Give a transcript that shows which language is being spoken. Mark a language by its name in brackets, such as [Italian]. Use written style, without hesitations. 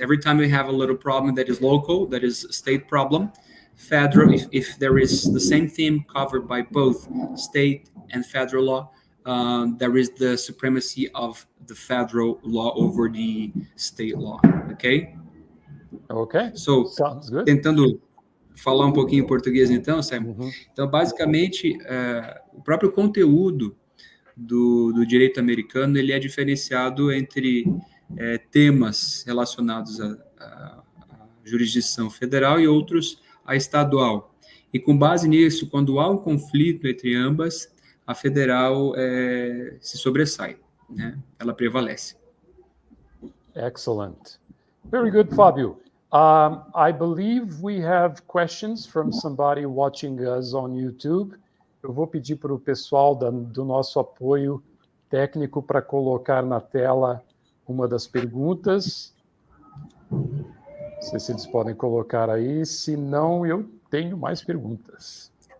[English] Every time we have a little problem that is local, that is a state problem, federal. If there is the same theme covered by both state and federal law, there is the supremacy of the federal law over the state law. Okay? Okay. So, sounds good. [Portuguese] Tentando falar um pouquinho em português então, Simon. Então, basicamente, o próprio conteúdo do direito americano, ele é diferenciado entre temas relacionados à jurisdição federal e outros à estadual. E com base nisso, quando há um conflito entre ambas, a federal se sobressai, né? Ela prevalece. [English] Excellent. Very good, Fabio. I believe we have questions from somebody watching us on YouTube. [Portuguese] Eu vou pedir para o pessoal do nosso apoio técnico para colocar na tela uma das perguntas. Não sei se eles podem colocar aí, se não, eu tenho mais perguntas.